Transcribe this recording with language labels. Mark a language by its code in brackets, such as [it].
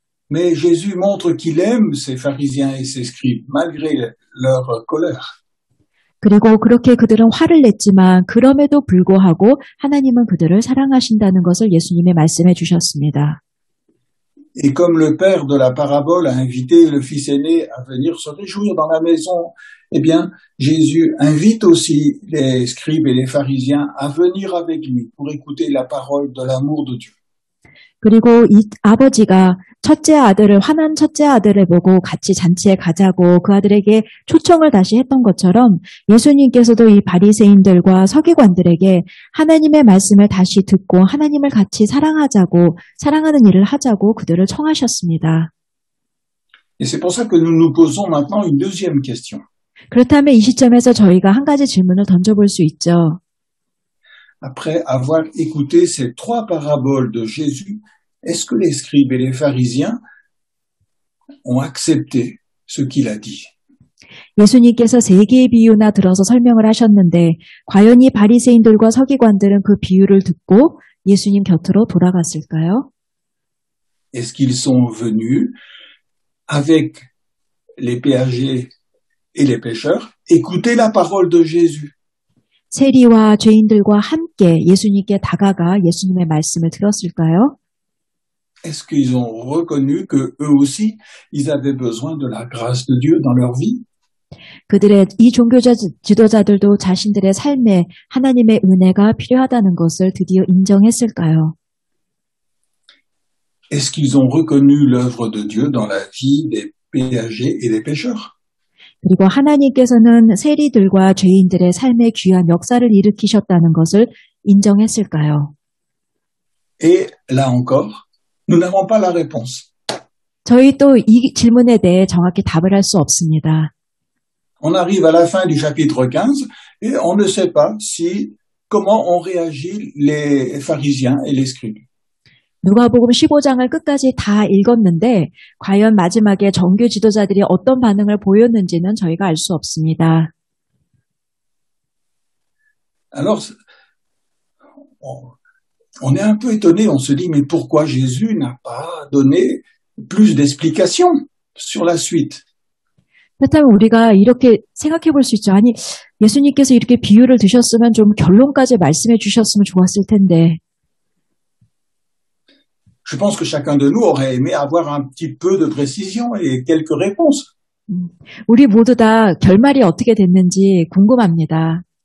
[fr] Mais Jésus montre qu'il aime ces pharisiens et ces scribes malgré leur colère. [ko] 그리고 그렇게 그들은 화를 냈지만 그럼에도 불구하고 하나님은 그들을 사랑하신다는 것을 예수님이 말씀해 주셨습니다. [fr] Et comme le père de la parabole a invité le fils aîné à venir se réjouir dans la maison, eh bien, Jésus invite aussi les scribes et les pharisiens à venir avec lui pour écouter la parole de l'amour de Dieu. [ko] 그리고 이 아버지가 화난 첫째 아들을 보고 같이 잔치에 가자고 그 아들에게 초청을 다시 했던 것처럼 예수님께서도 이 바리새인들과 서기관들에게 하나님의 말씀을 다시 듣고 하나님을 같이 사랑하는 일을 하자고 그들을 청하셨습니다. [fr] Et c'est pour ça que nous nous posons maintenant une deuxième question. [ko] 그렇다면 이 시점에서 저희가 한 가지 질문을 던져볼 수 있죠. [fr] Après avoir écouté ces trois paraboles de Jésus, est-ce que les scribes et les pharisiens ont accepté ce qu'il a dit? [ko] 예수님께서 세 개의 비유나 들어서 설명을 하셨는데 과연 이 바리새인들과 서기관들은 그 비유를 듣고 예수님 곁으로 돌아갔을까요? [fr] Est-ce qu'ils sont venus avec les péagers et les pécheurs écouter la parole de Jésus? [ko] 세리와 죄인들과 함께 예수님께 다가가 예수님의 말씀을 들었을까요? [fr] Est-ce qu'ils ont reconnu que eux aussi, ils avaient besoin de la grâce de Dieu dans leur vie? [ko] 이 종교자 지도자들도 자신들의 삶에 하나님의 은혜가 필요하다는 것을 드디어 인정했을까요? [fr] Est-ce qu'ils ont reconnu l'œuvre de Dieu dans la vie des péagers et des pécheurs? [ko] 그리고 하나님께서는 세리들과 죄인들의 삶에 귀한 역사를 일으키셨다는 것을 인정했을까요? [fr] Et là encore, nous n'avons pas la réponse. [ko] 저희 또 이 질문에 대해 정확히 답을 할 수 없습니다. [fr] On arrive à la fin du chapitre 15 et on ne sait pas comment ont réagi les pharisiens et les scribes. [ko] 누가복음 15장을 끝까지 다 읽었는데 과연 마지막에 정교 지도자들이 어떤 반응을 보였는지는 저희가 알 수 없습니다. [fr] Alors, on est un peu étonné, on se dit mais pourquoi Jésus n'a pas donné plus d'explications sur la suite? [ko] 그렇다면 우리가 이렇게 생각해 볼 수 있죠. 아니, 예수님께서 이렇게 비유를 드셨으면 좀 결론까지 말씀해 주셨으면 좋았을 텐데. [fr] Je pense que chacun de nous aurait aimé avoir un petit peu de précision et quelques réponses. [ko] 우리 모두 다 결말이 어떻게 됐는지 궁금합니다.